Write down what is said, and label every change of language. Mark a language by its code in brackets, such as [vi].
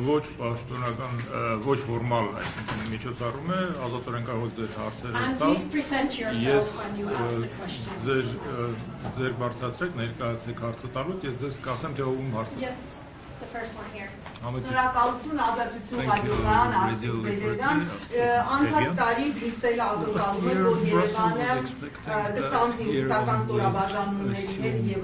[hy] Ոչ պաշտոնական, ոչ ֆորմալ, այսինքն միջոցառում է, ազատորեն կարող եք ձեր հարցերը տալ։ [en] And please present yourself when you ask the question. [hy] Ձեր բարձրացրեք, ներկայացեք հարցը տալուց, ես ձեզ կասեմ, թե ում հարցը։ [en] Yes, the first one here. [hy] Շնորհակալություն ազատություն ռադիոկայան Արտիկ Պետերյան, անցած տարի Բրյուսելը ակնկալում էր, որ Երևանը 25 հիստական ստորաբաժանումների հետ